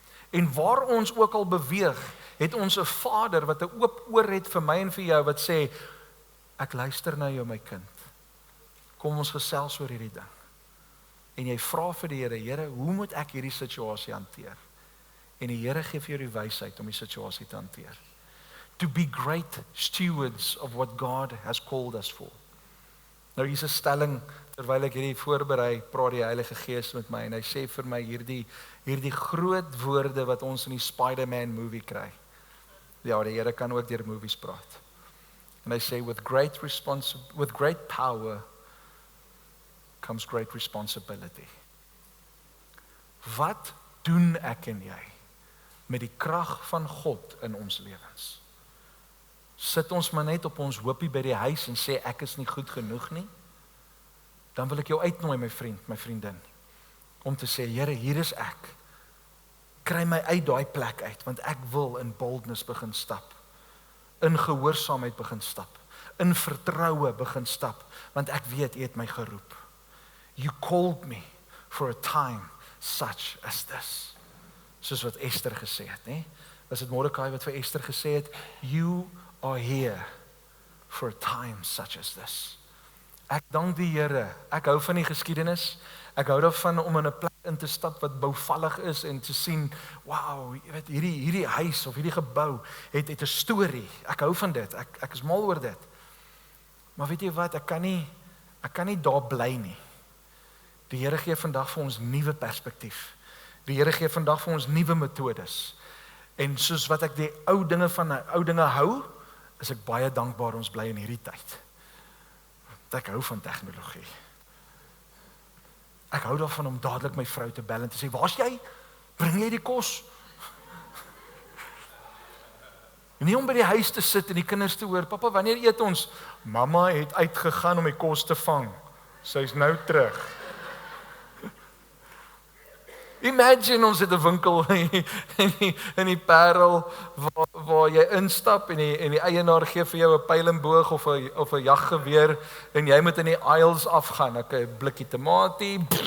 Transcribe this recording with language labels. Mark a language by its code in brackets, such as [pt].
[af] En waar ons ook al beweeg, het ons 'n Vader wat 'n oop oor het vir my en vir jou, wat sê, ek luister na jou, my kind. Kom ons gesels oor hierdie ding. En jy vra vir die Here, Here, hoe moet ek hierdie situasie hanteer? En die Here gee vir jou die wysheid om die situasie te hanteer. [en] To be great stewards of what God has called us for. [af] Nou hier's 'n stelling, terwyl ek hierdie voorberei, praat die Heilige Gees met my, en hy sê vir my hierdie groot woorde wat ons in die Spider-Man movie kry. Ja, die Here kan ook deur movies praat. En hy sê, [en] with great power comes great responsibility. [af] Wat doen ek en jy met die krag van God in ons lewens? Sit ons maar net op ons hoopie by die huis en sê ek is nie goed genoeg nie? Dan wil ek jou uitnooi, my vriend, my vriendin, om te sê, Here, hier is ek. Kry my uit daai plek uit, want ek wil in boldness begin stap. In gehoorsaamheid begin stap. In vertroue begin stap, want ek weet, U het my geroep. [en] You called me for a time such as this. [af] Soos wat Esther gesê het, né? Was dit Mordekai wat vir Esther gesê het, [en] you are here for a time such as this. [af] Ek dank die Here. Ek hou van die geskiedenis. Ek hou daarvan om in 'n plek in te stap wat bouvallig is en te sien, wow, jy weet, hierdie huis of hierdie gebou het 'n storie. Ek hou van dit. Ek is mal oor dit. Maar weet jy wat, ek kan nie daar bly nie. Die Here gee vandag vir ons nuwe perspektief. Die Here gee vandag vir ons nuwe metodes. En soos wat ek die ou dinge hou, is ek baie dankbaar ons bly in hierdie tyd. Want ek hou van tegnologie. Ek hou daarvan om dadelik my vrou te bel en te sê, waar's jy? Bring jy die kos? Nie om by die huis te sit en die kinders te hoor, papa, wanneer eet ons? Mamma het uitgegaan om die kos te vang. Sy's nou terug. Imagine ons het 'n winkel in die Parel waar jy instap en die eienaar gee vir jou 'n pyl en boog of 'n jaggeweer en jy moet in die aisles afgaan. 'n blikkie tamatie.